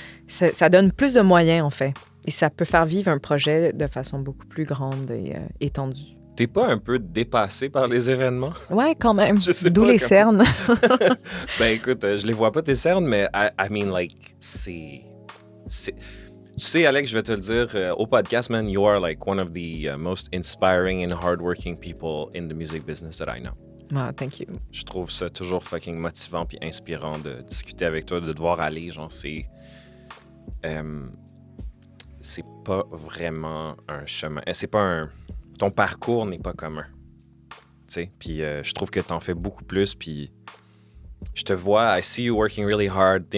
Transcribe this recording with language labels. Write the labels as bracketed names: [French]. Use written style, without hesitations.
[French] Ça donne plus de moyens, en fait. Et ça peut faire vivre un projet de façon beaucoup plus grande et étendue. T'es pas un peu dépassé par les événements? Ouais, quand même. Je sais D'où pas les cernes. Ben écoute, je les vois pas tes cernes, mais [English] I mean, like, [French] c'est... Tu sais, Alex, je vais te le dire, au podcast, [English] man, you are like one of the most inspiring and hardworking people in the music business that I know. Wow, thank you. [French] Je trouve ça toujours fucking motivant puis inspirant de discuter avec toi, de te voir aller. Genre, c'est pas vraiment un chemin. C'est pas un... Ton parcours n'est pas commun. Tu sais, puis je trouve que t'en fais beaucoup plus, puis je te vois, [English] I see you working really hard.